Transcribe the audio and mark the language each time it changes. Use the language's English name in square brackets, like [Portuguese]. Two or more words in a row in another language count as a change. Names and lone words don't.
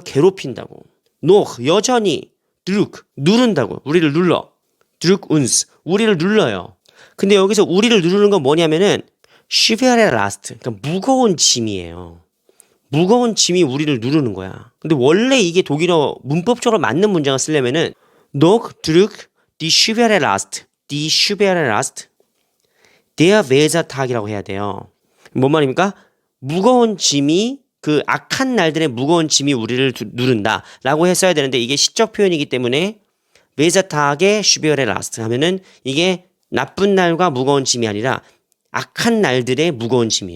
[Korean] 괴롭힌다고. 여전히 누른다고. 우리를 눌러. 우리를 눌러요. 근데 여기서 우리를 누르는 건 뭐냐면은 [German] schwere Last, [Korean] 그러니까 무거운 짐이에요. 무거운 짐이 우리를 누르는 거야. 근데 원래 이게 독일어 문법적으로 맞는 문장을 쓰려면은 [German] noch drückt die schwere Last, der Wesertag [Korean] 이라고 해야 돼요. 뭔 말입니까? 무거운 짐이, 그 악한 날들의 무거운 짐이 우리를 누른다 라고 했어야 되는데 이게 시적 표현이기 때문에 Wesertag의 [German] schwere Last [Korean] 하면은 이게 나쁜 날과 무거운 짐이 아니라 악한 날들의 무거운 짐이에요.